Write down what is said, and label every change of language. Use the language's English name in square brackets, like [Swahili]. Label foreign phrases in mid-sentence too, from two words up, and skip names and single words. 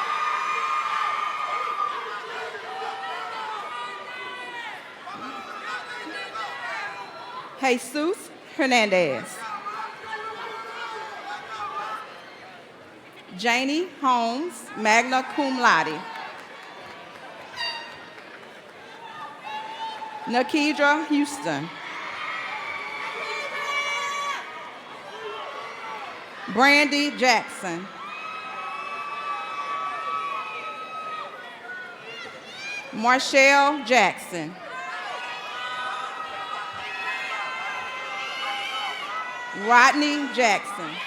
[English] Jesus Hernandez. Janie Holmes, [Latin] magna cum laude. [English] Nakedra Houston. Brandy Jackson. Marshall Jackson. Rodney Jackson.